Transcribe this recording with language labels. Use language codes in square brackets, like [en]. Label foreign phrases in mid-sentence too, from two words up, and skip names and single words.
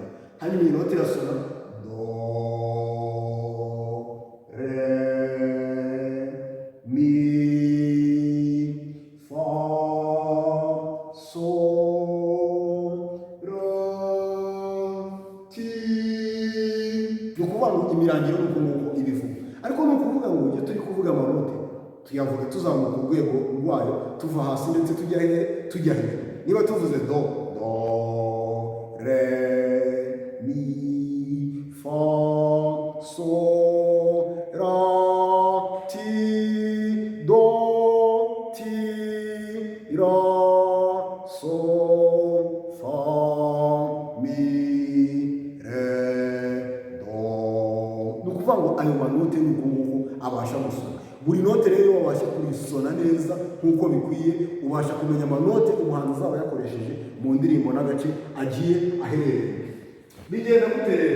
[rw] Hanyuma iyi note irasoma do, re, mi, fa, so, ni ukuvuga ngo imirangiro ni uko nguko ibivuga, ariko ni ukuvuga ngo igihe turi kuvuga amanote tuyavuga tuzamuka urwego rwayo, tuva hasi ndetse tujya he, tujya hejuru. Niba tuvuze do, do, re, mi, fa, so, ra, ti, do, ti, ra, so, fa, mi, ayo manote ni uko abasha gusoma. Buri note rero wabasha kurisona neza nk'uko bikwiye, ubasha kumenya amanote umuhanzi azaba yakoresheje mu ndirimbo n'agace agiye aherereye. Bigenda gute rero?